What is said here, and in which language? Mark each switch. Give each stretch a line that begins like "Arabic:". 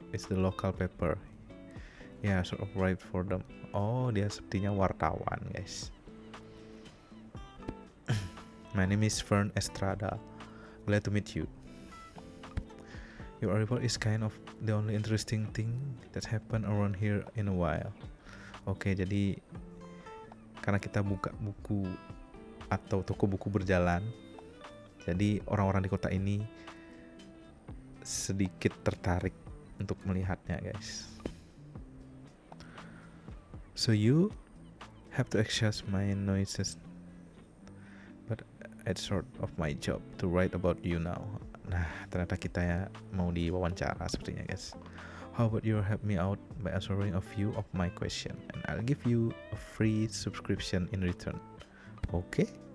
English: It's the local paper. Yeah, sort of write for them.
Indonesian: Oh, dia sepertinya wartawan, guys.
English: My name is Fern Estrada. Glad to meet you. Your arrival is kind of the only interesting thing that happened around here in a while.
Indonesian: Oke, jadi karena kita buka buku atau toko buku berjalan, jadi orang-orang di kota ini sedikit tertarik untuk melihatnya, guys.
English: So you have to adjust my noises, but it's sort of my job to write about you now.
Indonesian: Nah, ternyata kita ya mau diwawancara sepertinya, guys.
English: How about you help me out by answering a few of my question, and I'll give you a free subscription in return. Okay?